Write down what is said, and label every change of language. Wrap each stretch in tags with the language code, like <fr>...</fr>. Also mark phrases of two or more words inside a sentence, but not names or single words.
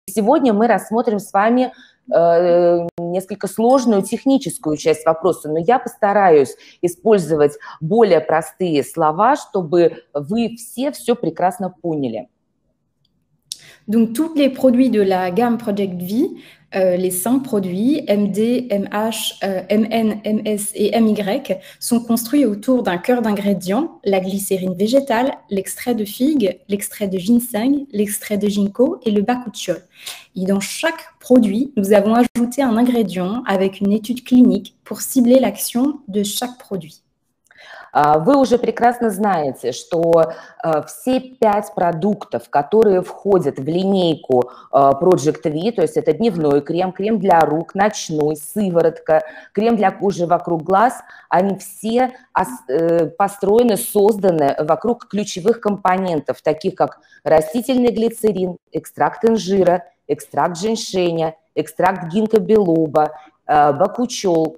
<ru>сегодня мы рассмотрим с вами несколько сложную техническую часть вопроса, но я постараюсь использовать более простые слова, чтобы вы все прекрасно поняли.</ru> <fr>Donc, tous les produits de la gamme Project V, les 5 produits, MD, MH, MN, MS et MY, sont construits autour d'un cœur d'ingrédients, la glycérine végétale, l'extrait de figue, l'extrait de ginseng, l'extrait de ginkgo et le bakuchiol. Et dans chaque produit, nous avons ajouté un ingrédient avec une étude clinique pour cibler l'action de chaque produit.</fr> <ru>Вы уже прекрасно знаете, что все 5 продуктов, которые входят в линейку Project V, то есть это дневной крем, крем для рук, ночной, сыворотка, крем для кожи вокруг глаз, они все построены, созданы вокруг ключевых компонентов, таких как растительный глицерин, экстракт инжира, экстракт женьшеня, экстракт гинка билоба, бакучол.</ru>